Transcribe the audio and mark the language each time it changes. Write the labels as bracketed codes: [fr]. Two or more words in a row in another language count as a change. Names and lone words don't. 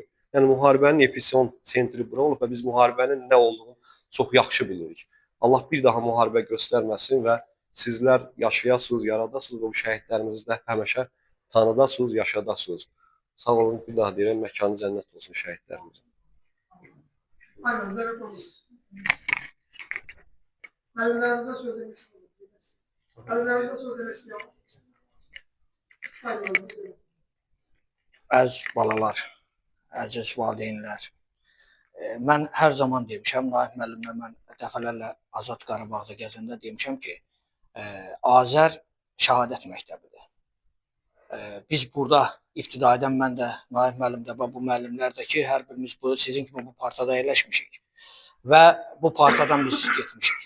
[az] Yəni müharibənin epicentri bura olub və biz müharibənin nə olduğunu çox yaxşı bilirik. Allah bir daha müharibə göstərməsin və sizlər yaşayasınız, yaradasınız, o şəhidlərimizi də həmişə tanıdasınız, yaşadasınız. Sağ olun, bir daha deyirəm, məkanı cənnət olsun şəhidlərimizin. [tr] Aynen, böyle konuşsun. Alimlerimize söylemek istiyorum. Alimlerimize söylemek istiyorum. Aynen. [az] Əziz balalar, əziz valideynlər, mən hər zaman demişəm, Naif müəllimlə mən dəfələrlə Azad Qarabağda gəzəndə demişəm ki, Azər şəhadət məktəbidir. Biz burada ibtidaidən mən də, Naif müəllim də və bu müəllimlər də ki, hər birimiz sizin kimi bu partada yerləşmişik və bu partadan biz getmişik.